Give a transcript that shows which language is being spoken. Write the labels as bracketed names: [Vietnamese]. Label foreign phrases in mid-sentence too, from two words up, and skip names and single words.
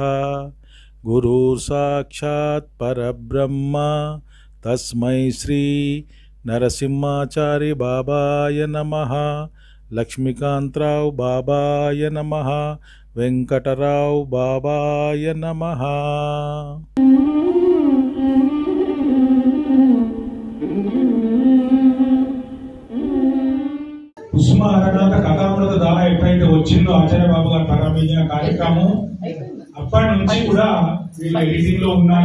[Sanskrit] गुरुर्साक्षात् परब्रह्म तस्मै श्री नरसिंहाचार्य बाबाय नमः लक्ष्मीकांतराव बाबाय नमः वेंकटराव बाबाय नमः। [Telugu] కుసుమహరణాథ కథామృత ధార ఎప్పుడైతే వచ్చిందో ఆచార్య బాబు గారు ప్రారంభించిన కార్యక్రమం అప్పటి నుంచి కూడా వీళ్ళు ఎడిటింగ్ లో ఉన్నారు.